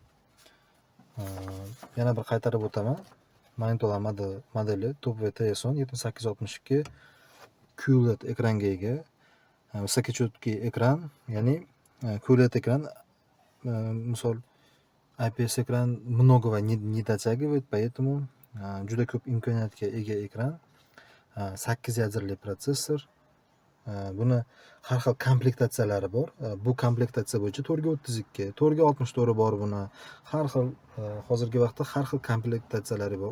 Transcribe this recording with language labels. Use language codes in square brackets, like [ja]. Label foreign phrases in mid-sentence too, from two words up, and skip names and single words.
[uz] Yana bir qaytarib o'taman. Magnitola modeli Top VTS10 7862 QLED ekranga ega. Высокочёткий ekran, ya'ni QLED ekran, misol IPS ekran [ru] многого не дотягивает, поэтому [uz] juda ko'p imkoniyatga ega ekran. 8 yadrali protsessor. Buni har xil komplektatsiyalari bor. Bu komplektatsiya bo'yicha 432, 464 bor buni. Har xil hozirgi vaqtda har xil komplektatsiyalari bor.